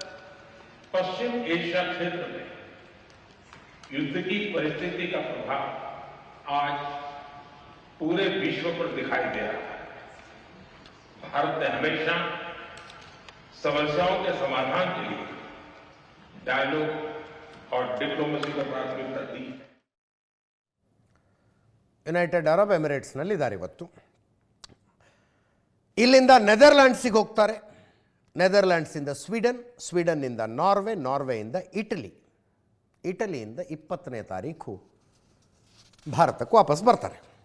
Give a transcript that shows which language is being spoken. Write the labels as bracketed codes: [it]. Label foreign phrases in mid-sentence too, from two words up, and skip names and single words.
[hi] ब्रदर, पश्चिम एशिया क्षेत्र में युद्ध की परिस्थिति का प्रभाव आज पूरे विश्व पर दिखाई दे रहा है। भारत ने हमेशा समस्याओं के समाधान के लिए डायलॉग और डिप्लोमेसी को प्राथमिकता दी है। [kn] ಯುನೈಟೆಡ್ ಅರಬ್ ಎಮಿರೇಟ್ಸ್ನಲ್ಲಿದ್ದಾರೆ ಇವತ್ತು. ಇಲ್ಲಿಂದ ನೆದರ್ಲ್ಯಾಂಡ್ಸಿಗೆ ಹೋಗ್ತಾರೆ. ನೆದರ್ಲ್ಯಾಂಡ್ಸಿಂದ ಸ್ವೀಡನ್, ಸ್ವೀಡನ್ನಿಂದ ನಾರ್ವೆ, ನಾರ್ವೆಯಿಂದ ಇಟಲಿ, ಇಟಲಿಯಿಂದ 20ನೇ ತಾರೀಕು ಭಾರತಕ್ಕೆ ವಾಪಸ್ ಬರ್ತಾರೆ.